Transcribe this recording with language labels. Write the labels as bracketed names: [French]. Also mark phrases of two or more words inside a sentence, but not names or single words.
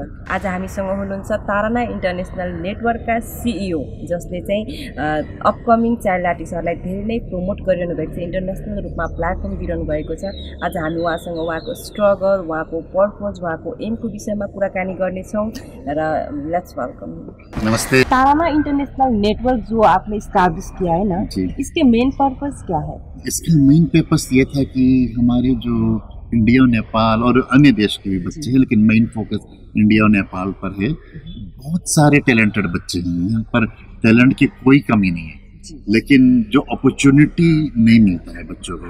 [Nepali] आज हामीसँग हुनुहुन्छ ताराना इन्टरनेसनल नेटवर्कका सिइओ, जसले चाहिँ [English] upcoming child [Nepali] आर्टिस्टहरूलाई धेरै नै प्रमोट गरिरहनु भएको छ, इन्टरनेसनल रूपमा प्लेटफर्म दिइरहनु भएको छ। आज हामी उहाँसँग उहाँको स्ट्रगल, उहाँको पर्पज, उहाँको एमको विषयमा कुराकानी गर्नेछौँ र [English] let's welcome. [Nepali] नमस्ते। [Hindi] ताराना इंटरनेशनल नेटवर्क जो आपने स्टैब्लिश किया है ना, इसके [English] main purpose [Hindi] क्या है? इसका [English] main purpose [Hindi] ये था कि हमारे जो इंडिया, नेपाल और अन्य देश के भी बच्चे हैं, लेकिन [English] main focus [Hindi] इंडिया और नेपाल पर है। बहुत सारे टैलेंटेड बच्चे हैं यहाँ पर, टैलेंट की कोई कमी नहीं है, लेकिन जो अपॉर्चुनिटी नहीं मिलता है बच्चों को।